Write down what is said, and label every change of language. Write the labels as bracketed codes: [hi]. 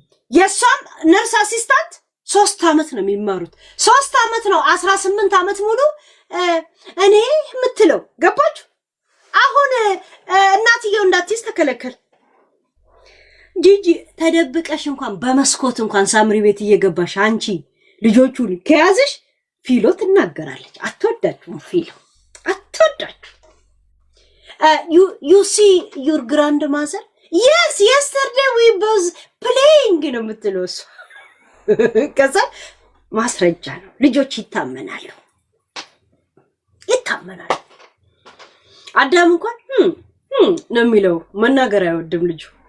[am] የሷም ነርስ አሲስታንት 3 ዓመት ነው የሚማሩት። 3 ዓመት ነው 18 ዓመት ሙሉ እኔ የምትለው ገባችሁ? አሁን እናትየው እንዳትይዝ ተከለከል። ጂጂ ተደብቀሽ እንኳን በመስኮት እንኳን ሳምሪ ቤት እየገባሽ አንቺ ልጆቹ ከያዝሽ ፊሎ ትናገራለች። አትወዳችሁም? ፊሎ አትወዳችሁ። [en] you see your grandmother? Yes, yesterday we was playing [am] ነው የምትለው እሱ። ከዛ ማስረጃ ነው። ልጆች ይታመናሉ። አዳም እንኳን ነው የሚለው፣ መናገር አይወድም ልጁ።